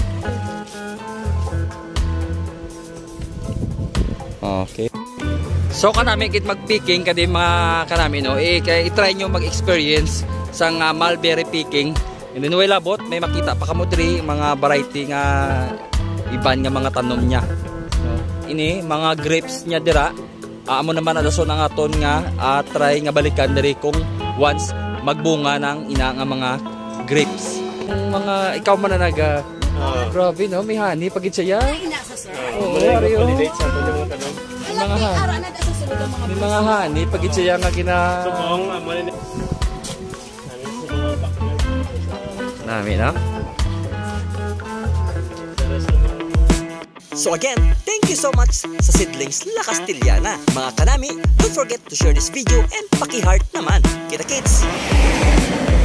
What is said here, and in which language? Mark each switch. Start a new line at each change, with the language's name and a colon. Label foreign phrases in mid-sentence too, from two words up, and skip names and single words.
English: Okay.
Hiligaynon: So kanami kit mag-picking kadi mga kanami no, i-try nyo mag-experience sa
English: mulberry picking. And then
Hiligaynon: labot may makita pa kamo diri mga variety nga iban nga mga tanom niya. No? Ini mga grapes niya dira. Amo naman adason ang aton nga try nga balikan diri kung once magbunga ng ina nga mga grapes. Yung mga ikaw man na grabe no, may honey pagit siya. Oo, ariyo. Mga honey. May mga honey pagit siya nga gina. Nami na.
English: So again, thank you so much sa Seedlings La Castellana.
Hiligaynon: Mga kanami,
English: don't forget to share this video and
Filipino: paki-heart naman. Kita kits!